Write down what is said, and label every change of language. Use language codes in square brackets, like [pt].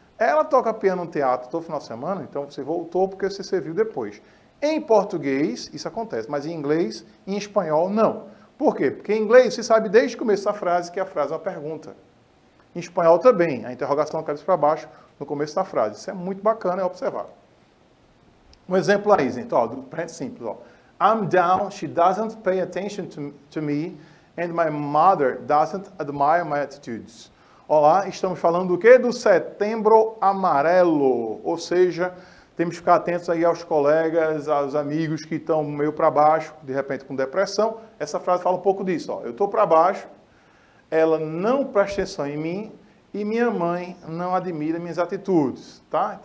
[pt] Ela toca piano no teatro todo final de semana. Então você voltou porque você serviu depois. Em português isso acontece, mas em inglês e em espanhol não. Por quê? Porque em inglês você sabe desde o começo da frase que a frase é uma pergunta. Em espanhol também, a interrogação cabeça para baixo no começo da frase. Isso é muito bacana, é observar. Um exemplo aí, gente, ó, do presente simples, ó. [en] I'm down, she doesn't pay attention to me, and my mother doesn't admire my attitudes. [pt] Olá, estamos falando do quê? Do Setembro Amarelo, ou seja, temos que ficar atentos aí aos colegas, aos amigos que estão meio para baixo, de repente com depressão. Essa frase fala um pouco disso, ó. Eu estou para baixo, ela não presta atenção em mim e minha mãe não admira minhas atitudes, tá?